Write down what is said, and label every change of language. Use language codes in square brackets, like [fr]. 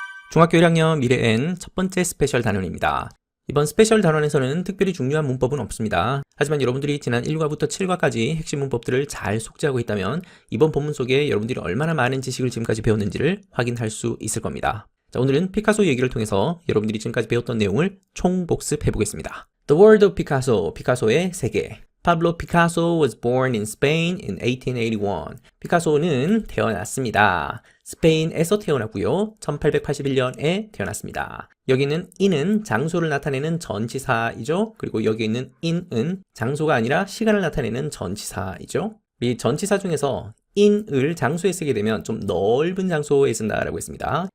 [ko] 중학교 1학년 미래엔 첫 번째 스페셜 단원입니다. 이번 스페셜 단원에서는 특별히 중요한 문법은 없습니다. 하지만 여러분들이 지난 1과부터 7과까지 핵심 문법들을 잘 속지하고 있다면 이번 본문 속에 여러분들이 얼마나 많은 지식을 지금까지 배웠는지를 확인할 수 있을 겁니다. 자, 오늘은 피카소 얘기를 통해서 여러분들이 지금까지 배웠던 내용을 총복습해 보겠습니다. [en] The World of Picasso, [ko] 피카소의 세계. [en] Pablo Picasso was born in Spain in 1881. [ko] 피카소는 태어났습니다. 스페인에서 태어났고요. 1881년에 태어났습니다. 여기는 in은 장소를 나타내는 전치사이죠. 그리고 여기 있는 in은 장소가 아니라 시간을 나타내는 전치사이죠. 이 전치사 중에서 in을 장소에 쓰게 되면 좀 넓은 장소에 쓴다라고 했습니다.